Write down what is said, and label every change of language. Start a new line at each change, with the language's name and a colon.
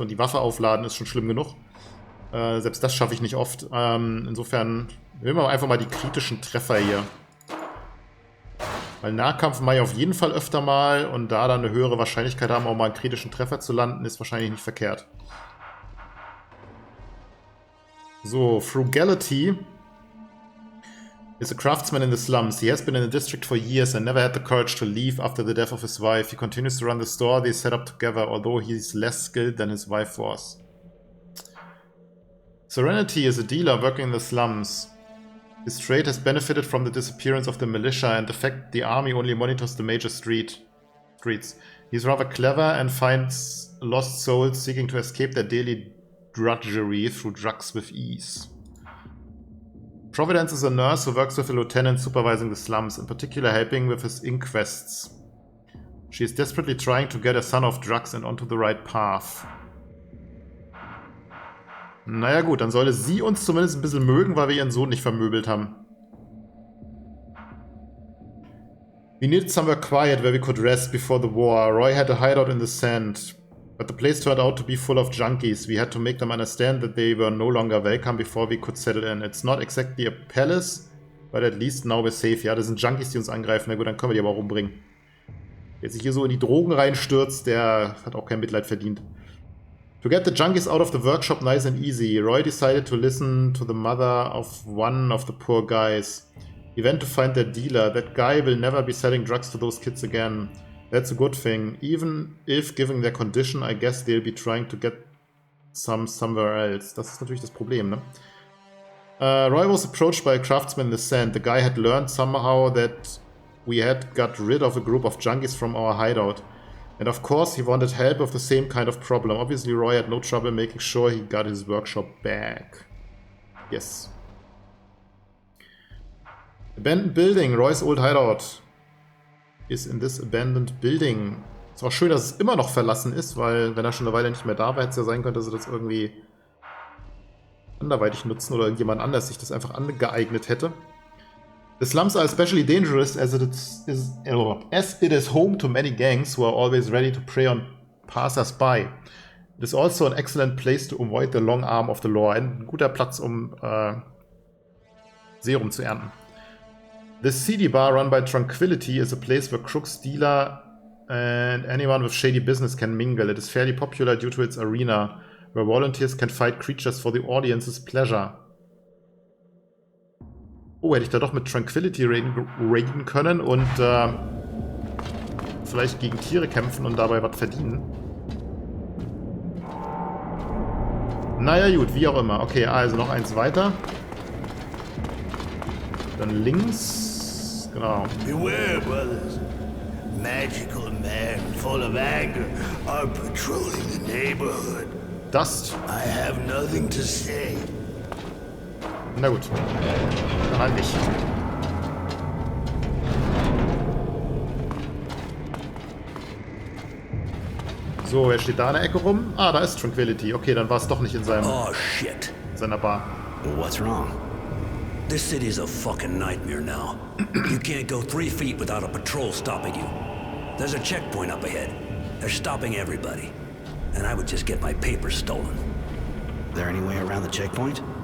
German: Und die Waffe aufladen ist schon schlimm genug. Selbst das schaffe ich nicht oft. Insofern nehmen wir einfach mal die kritischen Treffer hier. Weil Nahkampf mache ich auf jeden Fall öfter mal. Und da dann eine höhere Wahrscheinlichkeit haben, auch mal einen kritischen Treffer zu landen, ist wahrscheinlich nicht verkehrt.
English: So, Frugality is a craftsman in the slums. He has been in the district for years and never had the courage to leave after the death of his wife. He continues to run the store they set up together, although he's less skilled than his wife was. Serenity is a dealer working in the slums. His trade has benefited from the disappearance of the militia and the fact the army only monitors the major streets. He's rather clever and finds lost souls seeking to escape their daily drudgery through drugs with ease. Providence is a nurse who works with a lieutenant supervising the slums, in particular helping with his inquests. She is desperately trying to get her son off drugs and onto the right path.
German: Naja gut, dann sollte sie uns zumindest ein bisschen mögen, weil wir ihren Sohn nicht vermöbelt haben.
English: We needed somewhere quiet where we could rest before the war. Roy had a hideout in the sand. But the place turned out to be full of junkies. We had to make them understand that they were no longer welcome before we could settle in. It's not exactly a palace, but at least now we're safe.
German: Ja, das sind Junkies, die uns angreifen. Na gut, dann können wir die aber auch umbringen. Wer sich hier so in die Drogen reinstürzt, der hat auch kein Mitleid verdient.
English: To get the junkies out of the workshop nice and easy, Roy decided to listen to the mother of one of the poor guys. He went to find their dealer. That guy will never be selling drugs to those kids again. That's a good thing. Even if, given their condition, I guess they'll be trying to get some somewhere else.
German: Das ist natürlich das Problem, ne?
English: Roy was approached by a craftsman in the sand. The guy had learned somehow that we had got rid of a group of junkies from our hideout. And of course, he wanted help with the same kind of problem. Obviously, Roy had no trouble making sure he got his workshop back. Yes. Abandoned building. Roy's old hideout is in this abandoned building.
German: Ist auch schön, dass es immer noch verlassen ist, weil wenn er schon eine Weile nicht mehr da war, hätte es ja sein können, dass er das irgendwie anderweitig nutzen oder irgendjemand anders sich das einfach angeeignet hätte.
English: The slums are especially dangerous as it is home to many gangs who are always ready to prey on passers-by. It is also an excellent place to avoid the long arm of the law.
German: Ein guter Platz, um Serum zu ernten.
English: The CD bar run by Tranquility is a place where crooks, dealer and anyone with shady business can mingle. It is fairly popular due to its arena, where volunteers can fight creatures for the audience's pleasure.
German: Oh, hätte ich da doch mit Tranquility raiden können und vielleicht gegen Tiere kämpfen und dabei was verdienen. Naja gut, wie auch immer. Okay, also noch eins weiter. Dann links. Genau.
English: Beware, brothers. Magical men full of anger are patrolling the neighborhood. Dust. I have nothing to say.
German: Na gut. Dann halt nicht. So, wer steht da in der Ecke rum? Ah, da ist Tranquility. Okay, dann war es doch nicht in
English: Oh, shit.
German: seiner Bar.
English: What's wrong? This city's a fucking nightmare now. You can't go 3 feet without a patrol stopping you. There's a checkpoint up ahead. They're stopping everybody. And I would just get my papers stolen. There any way around the checkpoint?